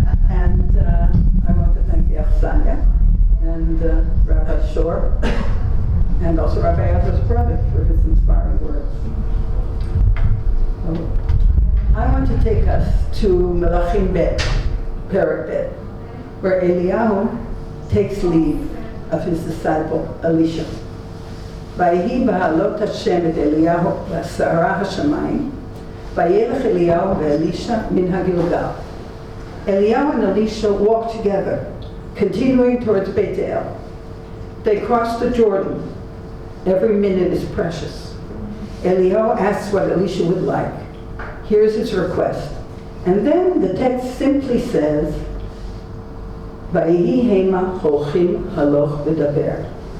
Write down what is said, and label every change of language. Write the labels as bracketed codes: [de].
[en] And I want to thank the Achsanya and Rabbi Shor, and also Rabbi Adler's brother for his inspiring words. I want to take us to Melachim Bet, Perek Bet, where Eliyahu takes leave of his disciple Elisha. [he] ויהי בהעלות השם את אליהו בסערה השמיים, וילך אליהו ואלישע מן הגלגל. [en] Eliyahu and Elisha walked together, continuing towards Beit El. They crossed the Jordan. Every minute is precious. Eliyahu asks what Elisha would like. Here's his request. And then the text simply says, [he] ויהי המה הולכים הלוך ודבר.